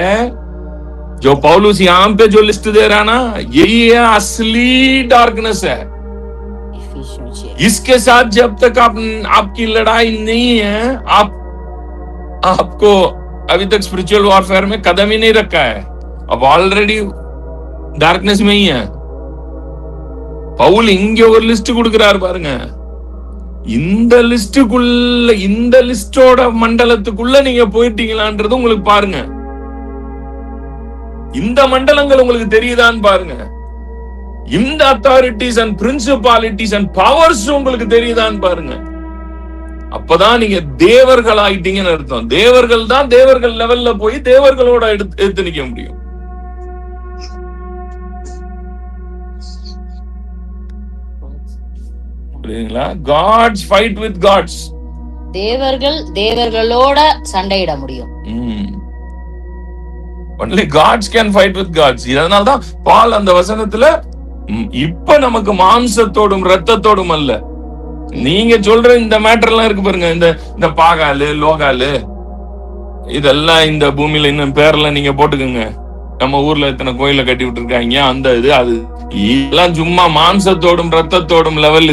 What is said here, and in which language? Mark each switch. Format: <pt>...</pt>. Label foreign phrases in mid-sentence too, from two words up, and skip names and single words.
<hi>जो पौलुस यहां पे जो लिस्ट दे रहा ना, यही है असली डार्कनेस है। इसके साथ जब तक आपकी लड़ाई नहीं है, आपको अभी तक</hi> <en>spiritual warfare</en> <hi>में कदम ही नहीं रखा है, अब ऑलरेडी டார்க்னஸ் में ही है।</hi> <ta>பவுல் இங்க ஒரு லிஸ்ட் கொடுக்கிறார் பாருங்க, இந்த லிஸ்டுக்குள்ள, இந்த லிஸ்டோட மண்டலத்துக்குள்ள நீங்க போயிட்டீங்களான்றது உங்களுக்கு பாருங்க, இந்த மண்டலங்கள் உங்களுக்கு தெரியுதான்னு பாருங்க, இந்த</ta> <en>authorities and principalities and powers</en> <ta>உங்களுக்கு தெரியுதான்னு பாருங்க. அப்பதான் நீங்க தேவர்கள் ஆயிட்டீங்கன்னு அர்த்தம். தேவர்கள் தான் தேவர்கள் லெவல்ல போய் தேவர்களோட எடுத்து நிக்க முடியும். புரியுதுங்களா?</ta> <en>gods fight with gods.</en> <ta>தேவர்கள் தேவர்களோட சண்டையிட முடியும்.</ta> <en>only gods can fight with gods.</en> <ta>இதனால தான் பால் அந்த வசனத்துல இப்ப நமக்கு மாம்சத்தோடும் ரத்தத்தோடும் அல்ல, நீங்க சொல்ற இந்த மேட்டர் எல்லாம் இருக்கு பாருங்க, இந்த பாகாலு லோகாலு இதெல்லாம் இந்த பூமியில இன்னும் பேரெல்லாம் நீங்க போட்டுக்கோங்க. நம்ம ஊர்ல எத்தனை கோயில கட்டி விட்டு இருக்காங்க, அந்த இது அது இதெல்லாம் சும்மா மாம்சத்தோடும் ரத்தத்தோடும் லெவல்.</ta>